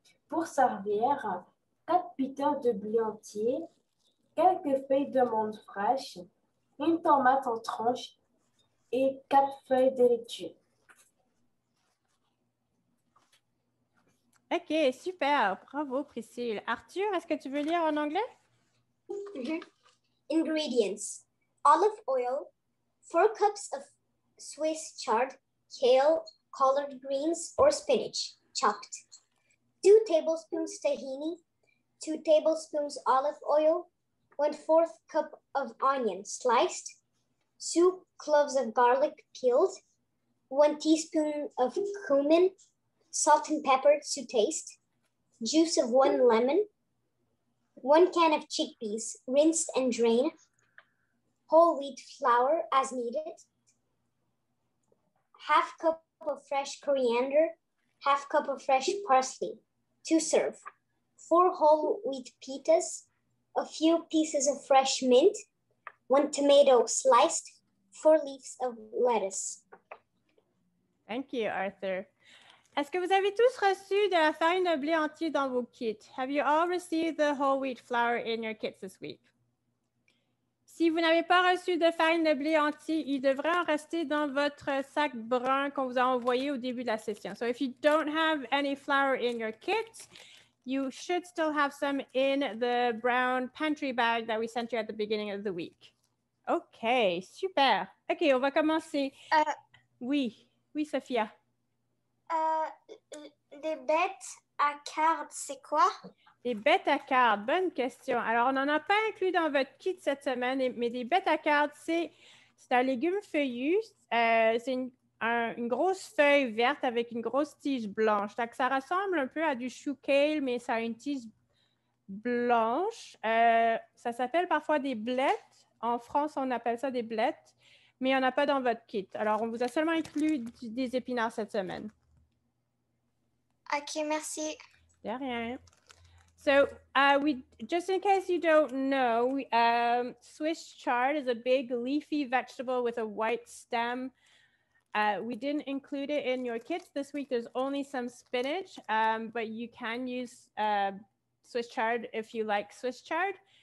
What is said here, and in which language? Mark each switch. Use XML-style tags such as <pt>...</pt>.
<fr>Pour servir, 4 pitons de blé entier, quelques feuilles de menthe fraîche, une tomate en tranches et 4 feuilles de laitue. OK, super. Bravo, Priscille. Arthur, est-ce que tu veux lire en anglais?</fr> <en>Ingredients: olive oil, 4 cups of Swiss chard, kale, collard greens, or spinach, chopped, 2 tablespoons tahini, 2 tablespoons olive oil, 1/4 cup of onion sliced, 2 cloves of garlic peeled, 1 teaspoon of cumin, salt and pepper to taste, juice of 1 lemon, 1 can of chickpeas, rinsed and drained, whole wheat flour as needed, 1/2 cup of fresh coriander, 1/2 cup of fresh parsley. To serve, 4 whole wheat pitas, a few pieces of fresh mint, 1 tomato sliced, 4 leaves of lettuce. Thank you, Arthur.</en> <fr>Est-ce que vous avez tous reçu de la farine de blé entier dans vos kits?</fr> <en>Have you all received the whole wheat flour in your kits this week?</en> <fr>Si vous n'avez pas reçu de farine de blé entier, il devrait en rester dans votre sac brun qu'on vous a envoyé au début de la session.</fr> <en>So if you don't have any flour in your kit, you should still have some in the brown pantry bag that we sent you at the beginning of the week.</en> <fr>OK, super. OK, on va commencer. Oui, Sophia. Les bêtes à cartes, c'est quoi? Les bêtes à cartes, bonne question. Alors, on n'en a pas inclus dans votre kit cette semaine, mais des bêtes à cartes, c'est un légume feuillu. C'est une grosse feuille verte avec une grosse tige blanche. Donc, ça ressemble un peu à du chou kale, mais ça a une tige blanche. Ça s'appelle parfois des blettes. En France, on appelle ça des blettes, mais il n'y en a pas dans votre kit. Alors, on vous a seulement inclus des épinards cette semaine. OK, merci. De rien.</fr> <en>So just in case you don't know, Swiss chard is a big leafy vegetable with a white stem. We didn't include it in your kits this week. There's only some spinach, but you can use Swiss chard if you like Swiss chard.</en>